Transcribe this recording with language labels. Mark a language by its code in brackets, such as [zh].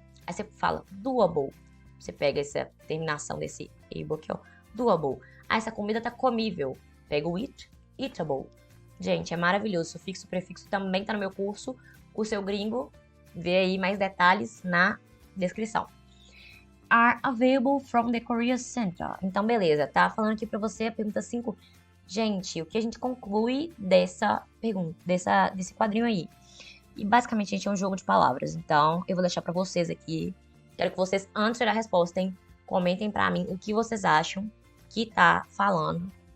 [pt] Aí você fala doable. Você pega essa terminação desse able aqui, ó. Doable. Ah, essa comida tá comível. Pega o it, eatable. Gente, é maravilhoso. Sufixo e prefixo também tá no meu curso. O seu gringo. Vê aí mais detalhes na descrição. [en] Are available from the Career Center. [pt] Então, beleza. Tá falando aqui pra você a pergunta 5. Gente, o que a gente conclui dessa pergunta, desse quadrinho aí? E basicamente, gente, é um jogo de palavras. Então, eu vou deixar pra vocês aqui. Quero que vocês, antes de dar a resposta, comentem pra mim o que vocês acham que tá falando.